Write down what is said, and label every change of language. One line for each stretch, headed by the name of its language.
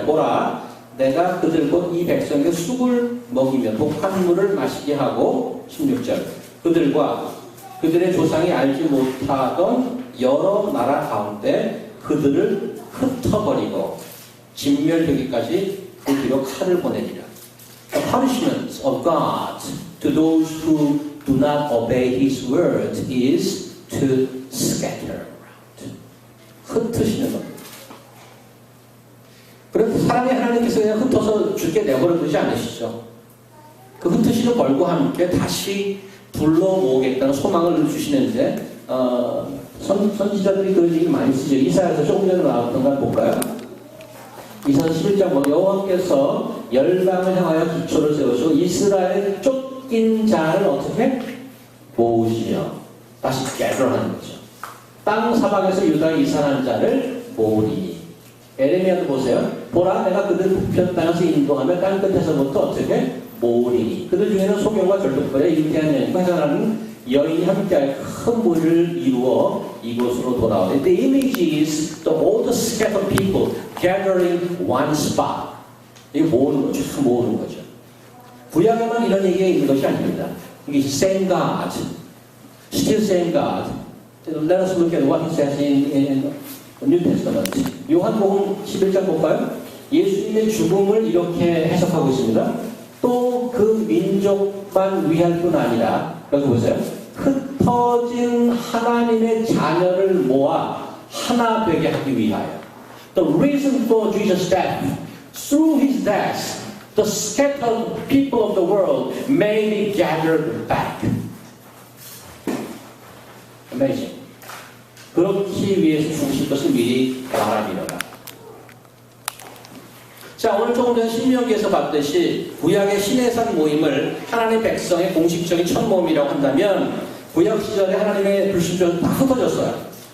Korean: 보라 내가 그들 곧 이 백성에게 쑥을 먹이며 독한 물을 마시게 하고 16절 그들과 그들의 조상이 알지 못하던 여러 나라 가운데 그들을 흩어버리고 진멸되기까지 그 뒤로 칼을 보내리라.
English: The punishment of God to those who do not obey his word is to scatter around.
Korean: 흩으시는 겁니다. 그런데 사랑의 하나님께서 그냥 흩어서 죽게 내버려 두지 않으시죠. 그 흩으시는 벌과 함께 다시 불러 모으겠다는 소망을 주시는데 선지자들이 그런 얘기 많이 쓰죠. 이사야서 조금 전에 나왔던 걸 볼까요? 이사야 11장 여호와께서 열방을 향하여 기초를 세우시고 이스라엘 쫓긴 자를 어떻게 모으시며 다시 gather하는 거죠. 땅 사방에서 유다에 이산한 자를 모으리니. 에레미야도 보세요. 보라 내가 그들 북편 땅에서 인도하며 땅 끝에서부터 어떻게 모으리니. 그들 중에는 소경과 절뚝벌에 잉태한 여인과 해산하는 여인이 함께하여 큰 무리를 이루어 이곳으로 돌아오니.
English: The image is all the scattered people gathering one spot.
Korean: 이게 모으는 거죠. 모으는 거죠. 구약에만 이런 얘기가 있는 것이 아닙니다. 이게
English: same God, still same God. Let us look at what he says in New Testament.
Korean: 요한복음 11장 볼까요? 예수님의 죽음을 이렇게 해석하고 있습니다. 또 그 민족만 위할 뿐 아니라 여기 보세요. 흩어진 하나님의 자녀를 모아 하나 되게 하기 위하여.
English: The reason for Jesus' death, through his death, the scattered people of the world may be gathered back. Amazing.
Korean: 그렇기 위해서 죽으실 것을 미리 말함이로라. 자, 오늘 조금 전 신명기에서 봤듯이 구약의 시내산 모임을 하나님의 백성의 공식적인 첫 모임이라고 한다면 구약 시절에 하나님의 불신자는 다 흩어졌어요.